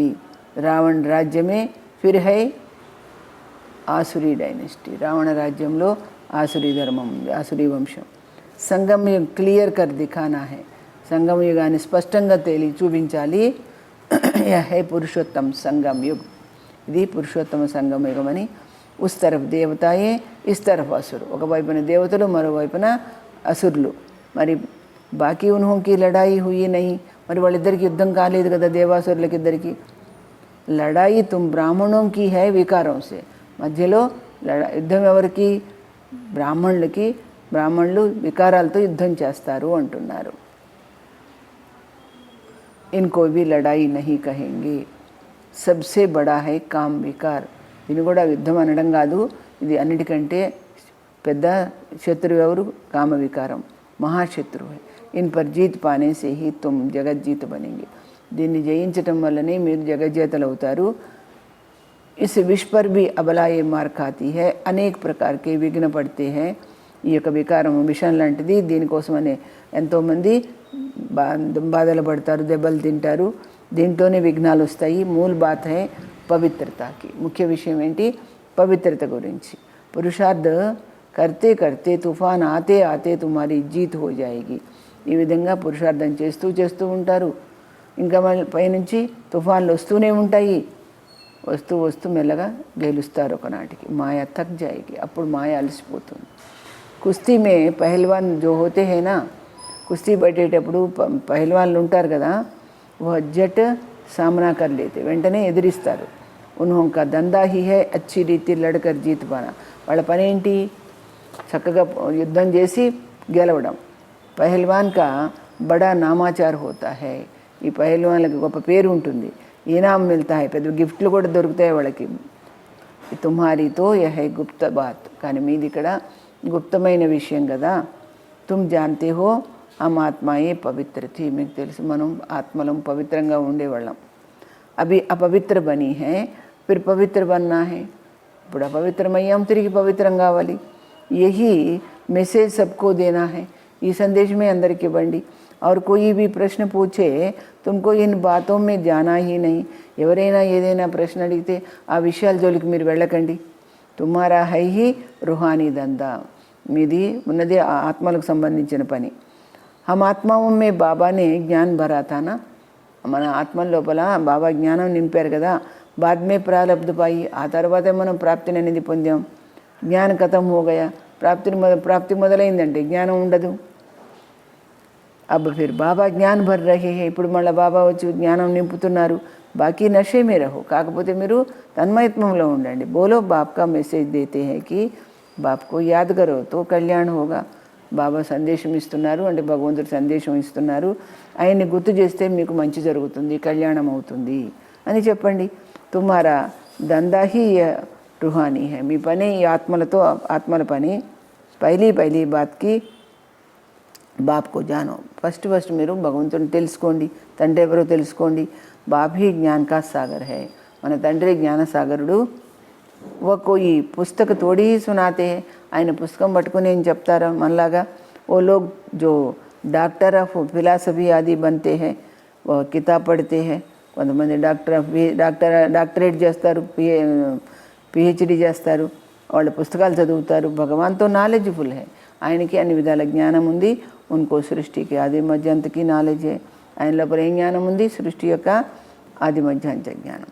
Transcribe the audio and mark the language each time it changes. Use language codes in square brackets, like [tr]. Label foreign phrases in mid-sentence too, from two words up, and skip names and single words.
[hi] रावण राज्य में फिर है आसुरी डायनेस्टी, [te] రావణ రాజ్యంలో ఆసురీ ధర్మం ఉంది, ఆసురీ వంశం. [hi] संगम युग क्लियर कर दिखाना है, [te] సంగమ యుగాన్ని స్పష్టంగా తేలి చూపించాలి. [hi] है पुरुषोत्तम संगम युग, [te] ఇది పురుషోత్తమ సంగమ యుగం అని. [hi] उस तरफ़ देवताएँ इस तरफ़ असुर, [te] ఒకవైపున దేవతలు మరోవైపున అసురులు. [hi] మరి बाकी उनकी लड़ाई हुई नहीं, [te] మరి వాళ్ళిద్దరికి యుద్ధం కాలేదు కదా దేవాసురులకి ఇద్దరికి. [hi] लड़ाई तुम ब्राह्मणों की है विकारों से, [te] మధ్యలో యుద్ధం ఎవరికి? బ్రాహ్మణులకి. బ్రాహ్మణులు వికారాలతో యుద్ధం చేస్తారు అంటున్నారు. [hi] इनको भी लड़ाई नहीं कहेंगे, सबसे बड़ा है काम विकार, [te] దీన్ని కూడా యుద్ధం అనడం కాదు, ఇది అన్నిటికంటే పెద్ద శత్రువు ఎవరు? కామ వికారం, మహాశత్రువు. [hi] इन पर जीत पाने से ही तुम जगतजीत बनेंगे, [te] దీన్ని జయించటం వల్లనే మీరు జగజ్జేతలు అవుతారు. [hi] इस विष पर भी अबलाए मार खाती है, अनेक प्रकार के विघ्न पड़ते है, [te] ఈ యొక్క వికారం విషం లాంటిది, దీనికోసమనే ఎంతోమంది బాధలు పడతారు, దెబ్బలు తింటారు, దీంట్లోనే విఘ్నాలు వస్తాయి. [hi] मूल बात है पवित्रता की, [te] ముఖ్య విషయం ఏంటి? పవిత్రత గురించి. [hi] पुरुषार्थ करते करते तूफ़ान आते आते तुम्हारी जीत हो जाएगी, [te] ఈ విధంగా పురుషార్థం చేస్తూ చేస్తూ ఉంటారు. ఇంకా మళ్ళీ పైనుంచి తుఫాన్లు వస్తూనే ఉంటాయి, వస్తూ వస్తూ మెల్లగా గెలుస్తారు ఒకనాటికి. [hi] माया थक जाएगी, [te] అప్పుడు మాయ అలసిపోతుంది. [hi] कुश्ती में पहलवान जो होते हैं ना, [te] కుస్తీ పట్టేటప్పుడు పహల్వాన్లు ఉంటారు కదా, [hi] झट सामना कर लेते, [te] వెంటనే ఎదిరిస్తారు. [hi] उनका धंधा ही है अच्छी रीति लड़कर जीत पाना, [te] వాళ్ళ పని ఏంటి? చక్కగా యుద్ధం చేసి గెలవడం. [hi] पहलवान का बड़ा नामाचार होता है, [te] ఈ పహల్వాన్లకి గొప్ప పేరు ఉంటుంది. [hi] इनाम मिलता है, [te] పెద్ద గిఫ్ట్లు కూడా దొరుకుతాయి వాళ్ళకి. [hi] तुम्हारी तो यह है गुप्त बात, [te] కానీ మీది ఇక్కడ గుప్తమైన విషయం కదా. [hi] तुम जानते हो हम आत्माएँ पवित्र थीं, [te] మీకు తెలుసు మనం ఆత్మలం పవిత్రంగా ఉండేవాళ్ళం. [hi] अभी अपवित्र बनी है फिर पवित्र बनना है, [te] ఇప్పుడు అపవిత్రమయ్యాం, తిరిగి పవిత్రం కావాలి. [hi] यही मैसेज सबको देना है. [te] ఈ సందేశమే అందరికి ఇవ్వండి. [hi] और कोई भी प्रश्न पूछे तुमको इन बातों में जाना ही नहीं. [te] ఎవరైనా ఏదైనా ప్రశ్న అడిగితే ఆ విషయాల జోలికి మీరు వెళ్ళకండి. [hi] तुम्हारा है ही रूहानी धंधा, [te] మీది ఉన్నది ఆత్మలకు సంబంధించిన పని. [hi] हम ఆత్మాओं में బాబా ने ज्ञान भरा था ना, [te] మన ఆత్మ లోపల బాబా జ్ఞానం నింపారు కదా. [hi] बाद में प्रारब्ध पाई, [te] ఆ తర్వాతే మనం ప్రాప్తిని అనేది పొందాం. జ్ఞానం [hi] ख़त्म हो गया, [te] ప్రాప్తి మొదలైందంటే జ్ఞానం ఉండదు. [hi] अब फिर బాబా ज्ञान भर रहे हैं, [te] ఇప్పుడు మళ్ళీ బాబా వచ్చి జ్ఞానం నింపుతున్నారు. [hi] बाकी नशे में रहो, [te] కాకపోతే మీరు తన్మయత్వంలో ఉండండి. [hi] बोलो बाप का मैसेज देते है कि बाप को याद करो तो कल्याण होगा. [te] బాబా సందేశం ఇస్తున్నారు అంటే భగవంతుడు సందేశం ఇస్తున్నారు. ఆయన్ని గుర్తు చేస్తే మీకు మంచి జరుగుతుంది, కళ్యాణం అవుతుంది అని చెప్పండి. [hi] तुम्हारा धंधा ही रूहानी है, [te] మీ పని ఈ ఆత్మలతో, ఆత్మల పని. [hi] पहली बात कि बाप को जानो, [te] ఫస్ట్ మీరు భగవంతుని తెలుసుకోండి, తండ్రి ఎవరో తెలుసుకోండి. [hi] बाप ही ज्ञान का सागर है, [te] మన తండ్రి జ్ఞానసాగరుడు. [hi] वो कोई पुस्तक थोड़ी ही सुनाते हैं, [te] ఆయన పుస్తకం పట్టుకుని ఏం చెప్తారా మనలాగా. [hi] वो लोग जो [en] doctor of philosophy [hi] आदि बनते हैं, वो किताब पढ़ते हैं. [te] కొంతమంది డాక్టరేట్ చేస్తారు, పిహెచ్డి చేస్తారు, వాళ్ళ పుస్తకాలు చదువుతారు. [hi] भगवान तो नॉलेजफुल है, [te] ఆయనకి అన్ని విధాల జ్ఞానం ఉంది. [hi] उनको सृष्टि की आदि मध्यांत की नॉलेज है, [te] ఆయన లోపల ఏం జ్ఞానం ఉంది, సృష్టి యొక్క ఆది మధ్యాంత జ్ఞానం.